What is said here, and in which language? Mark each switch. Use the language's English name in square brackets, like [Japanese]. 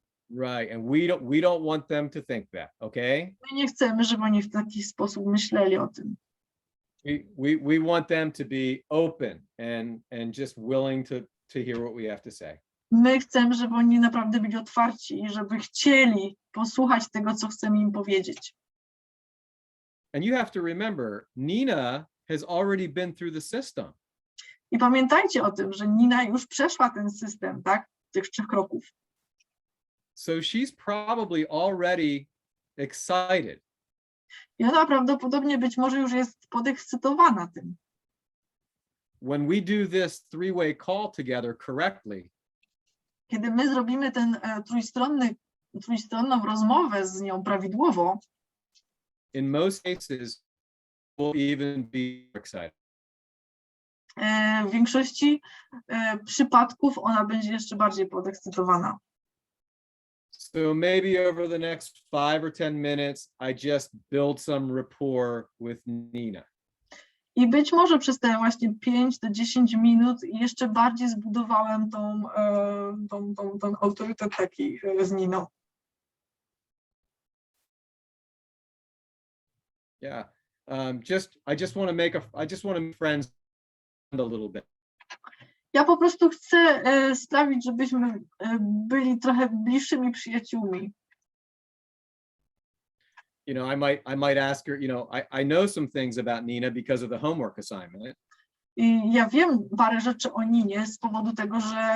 [English] Right, and we don't want them to think that, okay? [Polish] My nie chcemy, żeby oni w taki sposób myśleli o tym. [English] We want them to be open and just willing to hear what we have to say. [Polish] My chcemy, żeby oni naprawdę byli otwarci i żeby chcieli posłuchać tego, co chcemy im powiedzieć. [English] And you have to remember, Nina has already been through the system. [Polish] I pamiętajcie o tym, że Nina już przeszła ten system, tak? Tych 3 kroków. [English] So she's probably already excited. [Polish] I ona prawdopodobnie być może już jest podekscytowana tym. [English] When we do this three-way call together correctly, [Polish] kiedy my zrobimy ten trójstronną rozmowę z nią prawidłowo, [English] in most cases, we'll even be excited. [Polish] W większości przypadków ona będzie jeszcze bardziej podekscytowana. [English] So maybe over the next 5 or 10 minutes, I just build some rapport with Nina. [Polish] I być może przez te właśnie 5 do 10 minut jeszcze bardziej zbudowałem ten autorytet taki z Niną. [English] Yeah, I just want to make friends a little bit. [Polish] Ja po prostu chcę sprawić, żebyśmy byli trochę bliższymi przyjaciółmi. [English] You know, I might ask her, you know, I know some things about Nina because of the homework assignment. [Polish] I ja wiem parę rzeczy o Ninie z powodu tego, że...